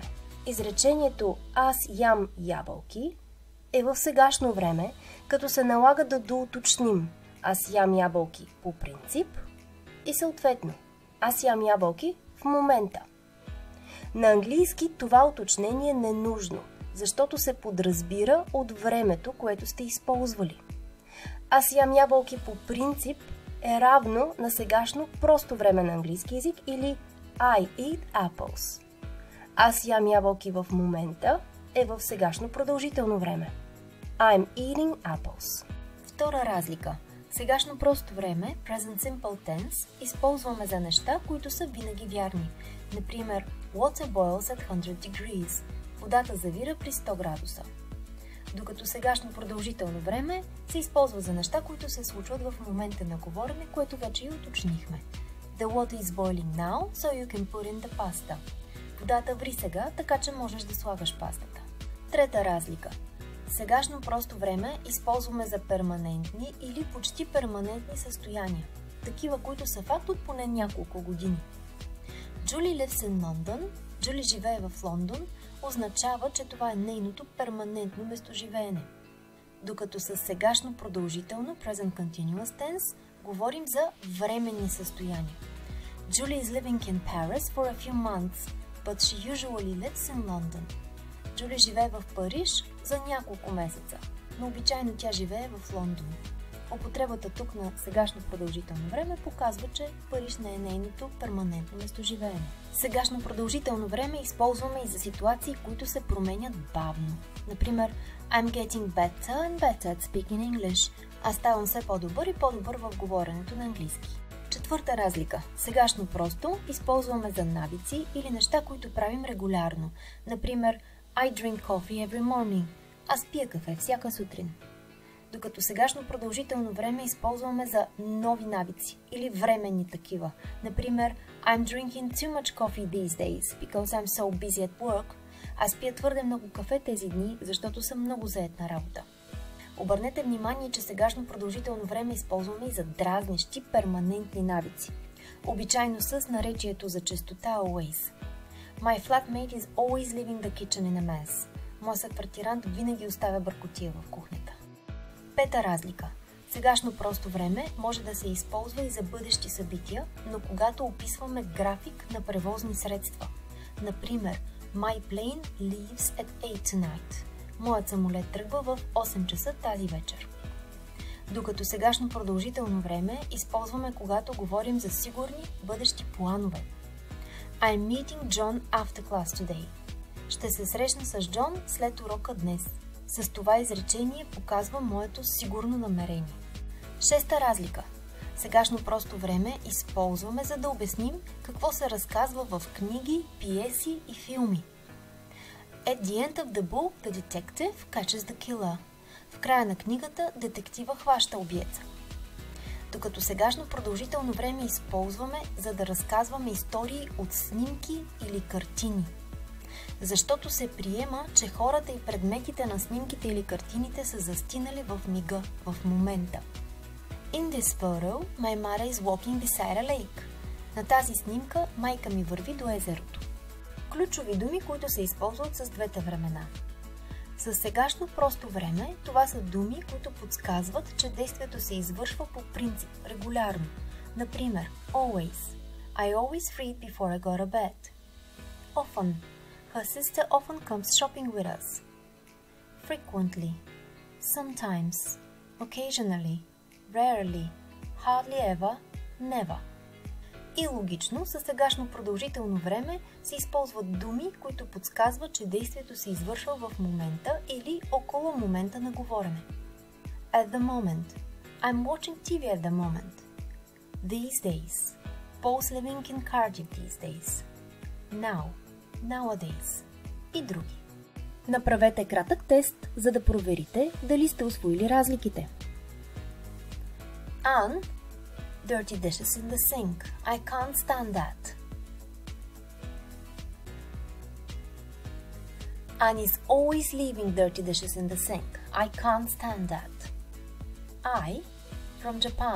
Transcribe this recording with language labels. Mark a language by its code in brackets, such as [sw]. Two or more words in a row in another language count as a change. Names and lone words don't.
[bg] Изречението аз ям ябълки е в сегашно време, като се налага да доуточним аз ям ябълки по принцип и съответно аз ям ябълки в момента. На английски това уточнение е ненужно, защото се подразбира от времето, което сте използвали. Аз ям ябълки по принцип е равно на сегашно просто време на английски език или [en] I eat apples. [bg] Аз ям ябълки в момента е в сегашно продължително време. [en] I'm eating apples. [bg] Втора разлика. Сегашно просто време, [en] Present Simple Tense, [bg] използваме за неща, които са винаги вярни. Например, [en] water boils at 100 degrees. [bg] Водата завира при 100 градуса. Докато сегашно продължително време се използва за неща, които се случват в момента на говорене, което вече и уточнихме. [en] The water is boiling now, so you can put in the pasta. [bg] Водата ври сега, така че можеш да слагаш пастата. Трета разлика. Сегашно просто време използваме за перманентни или почти перманентни състояния. такива, които са факт от поне няколко години. [en] Julie lives in London. [bg] Джули живее в Лондон означава, че това е нейното перманентно местоживеене. Докато с сегашно продължително [en] present continuous tense [bg] говорим за временни състояния. [en] Julie is living in Paris for a few months, but she usually lives in London. [bg] Джули живее в Париж за няколко месеца, но обичайно тя живее в Лондон. Употребата тук на сегашно продължително време показва, че Париж не е нейното перманентно местоживеене. Сегашно продължително време използваме и за ситуации, които се променят бавно. Например, [en] I'm getting better and better at speaking English. [bg] Аз ставам все по-добър и по-добър в говоренето на английски. Четвърта разлика. Сегашно просто използваме за навици или неща, които правим регулярно. Например, [en] I drink coffee every morning. [bg] Аз пия кафе всяка сутрин. Докато сегашно продължително време използваме за нови навици или временни такива. Например, [en] I'm drinking too much coffee these days because I'm so busy at work. [bg] Аз пия твърде много кафе тези дни, защото съм много зает на работа. Обърнете внимание, че сегашно продължително време използваме и за дразнещи перманентни навици. Обичайно с наречието за честота always. [en] My flatmate is always leaving the kitchen in a mess. [bg] Моят съквартирант винаги оставя бъркотия в кухнята. Пета разлика. Сегашно просто време може да се използва и за бъдещи събития, но когато описваме график на превозни средства. Например, [en] My plane leaves at 8 tonight. [bg] Моят самолет тръгва в 8 часа тази вечер. Докато сегашно продължително време използваме, когато говорим за сигурни бъдещи планове. [en] I'm meeting John after class today. [bg] Ще се срещна с Джон след урока днес. С това изречение показва моето сигурно намерение. Шеста разлика. Сегашно просто време използваме, за да обясним какво се разказва в книги, пиеси и филми. [en] At the end of the book, the detective catches the killer. [bg] В края на книгата детектива хваща убиеца. Докато сегашно продължително време използваме, за да разказваме истории от снимки или картини. Защото се приема, че хората и предметите на снимките или картините са застинали в мига, в момента. [en] In this photo, my mother is walking beside a lake. [bg] На тази снимка майка ми върви до езерото. Ключови думи, които се използват с двете времена. С сегашно просто време това са думи, които подсказват, че действието се извършва по принцип, регулярно. Например, [en] always. I always read before I go to bed. Often. Her sister often comes shopping with us. Frequently. Sometimes. Occasionally. Rarely. Hardly ever. Never. [bg] И логично, със сегашно продължително време се използват думи, които подсказват, че действието се извършва в момента или около момента на говорене. [en] At the moment. I'm watching TV at the moment. These days. Paul's living in Cardiff these days. Now. Nowadays. [bg] И други. Направете кратък тест, за да проверите дали сте усвоили разликите. [en] Anne, dirty dishes in the sink. I can't stand that. Anne is always leaving dirty dishes in the sink. I can't stand that. I, from Japan.